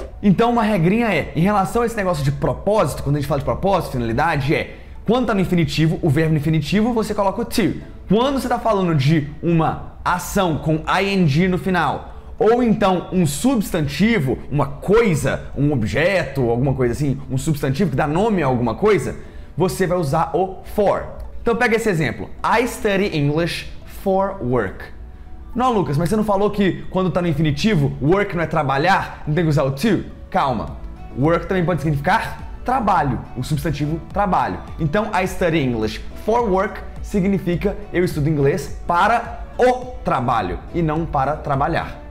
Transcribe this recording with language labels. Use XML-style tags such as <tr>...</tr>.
<pt>Então uma regrinha é, em relação a esse negócio de propósito, quando a gente fala de propósito, finalidade, quando tá no infinitivo, o verbo no infinitivo, você coloca o to. Quando você tá falando de uma ação com ing no final, ou então um substantivo, uma coisa, um objeto, alguma coisa assim, um substantivo que dá nome a alguma coisa, você vai usar o for. Então pega esse exemplo.</pt> <en>I study English for work.</en> <pt>Não, Lucas, mas você não falou que quando está no infinitivo, work não é trabalhar, não tem que usar o to? Calma. Work também pode significar trabalho, o substantivo trabalho. Então,</pt> <en>I study English for work</en> <pt>significa eu estudo inglês para o trabalho e não para trabalhar.</pt>